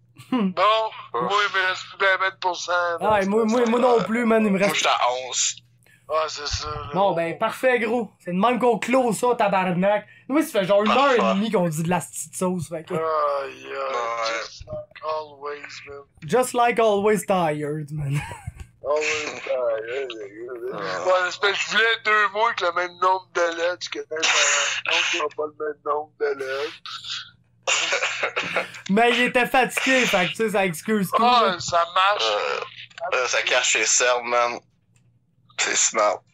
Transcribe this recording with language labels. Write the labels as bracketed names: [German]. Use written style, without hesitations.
[French] Bon, moi, il me reste plus de 20%. Ah, moi non plus, man. Il me reste... Moi, j'étais à 11. Ah, c'est ça, là. Bon, ben, parfait, gros. C'est de même qu'on close ça, tabarnak. Nous, ça fait genre 1h30 qu'on dit de la petite sauce, fait que... [English] Just like always, man. Just like always tired, man. Always tired. [French] Ouais, je voulais 2 mots avec le même nombre de lettres que t'as pas le même nombre de lettres. Mais il était fatigué, fait que tu sais, ça excuse tout. Ah, ça marche. Ça cache ses cernes, man. C'est smart.